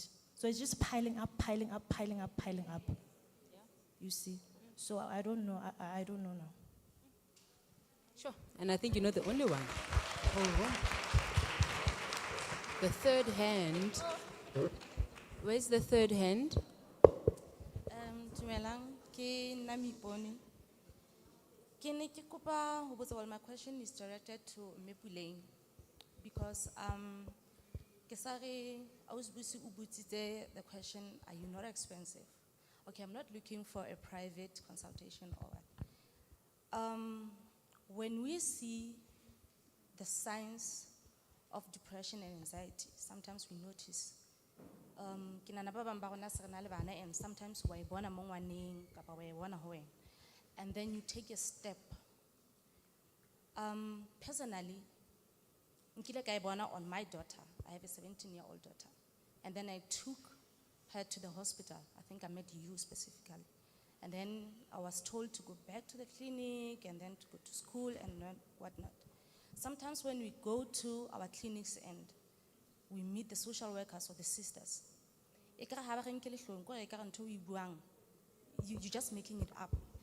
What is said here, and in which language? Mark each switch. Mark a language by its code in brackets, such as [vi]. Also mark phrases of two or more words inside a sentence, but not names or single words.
[en] So it's just piling up. Yeah. You see? So I don't know. I don't know now. Sure. And I think you're not the only one. Oh, wow. The third hand. Where's the third hand? [st] Dumelang, ke Nami Pone. Ke ne ke kopa ho botsa, [en] well, my question is directed to Mepuleng because [st] ke sa re Ausbusi o botsitse [en] the question, are you not expensive? Okay, I'm not looking for a private consultation or what. When we see the signs of depression and anxiety, sometimes we notice. And sometimes we [st] bona mo ngwaneng kapa wa e bona ho wena, [en] and then you take a step. Personally, [st] nkile ka e bona [en] on my daughter. I have a 17-year-old daughter, and then I took her to the hospital. I think I met you specifically, and then I was told to go back to the clinic and then to go to school and whatnot. Sometimes when we go to our clinics and we meet the social workers or the sisters, you're just making it up.